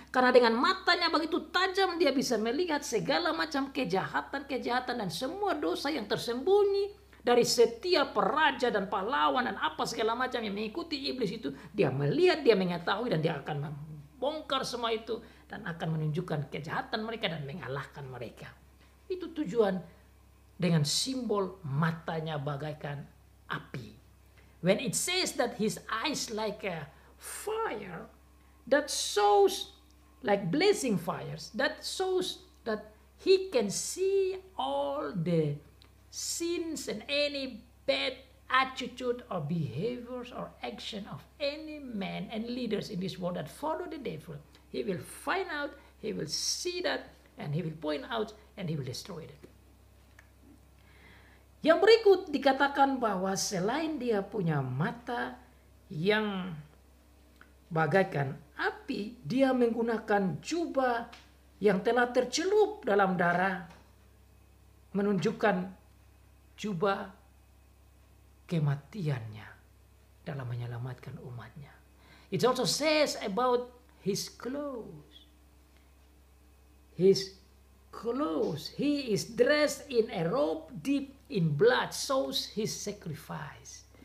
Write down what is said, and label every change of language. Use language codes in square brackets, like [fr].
[id] Karena dengan matanya begitu tajam dia bisa melihat segala macam kejahatan dan semua dosa yang tersembunyi dari setiap raja dan pahlawan dan apa segala macam yang mengikuti iblis itu. Dia melihat, dia mengetahui, dan dia akan membongkar semua itu dan akan menunjukkan kejahatan mereka dan mengalahkan mereka. Itu tujuan dengan simbol matanya bagaikan api. [en] When it says that his eyes like a fire, that shows like blazing fires, that shows that he can see all the sins and any bad attitude or behaviors or action of any man and leaders in this world that follow the devil. He will find out, he will see that, and he will point out, and he will destroy it. [id] Yang berikut dikatakan bahwa selain dia punya mata yang bagaikan api, dia menggunakan jubah yang telah tercelup dalam darah, menunjukkan jubah kematiannya dalam menyelamatkan umatnya. [en] It also says about his clothes. His clothes, he is dressed in a robe deep in blood, shows his sacrifice.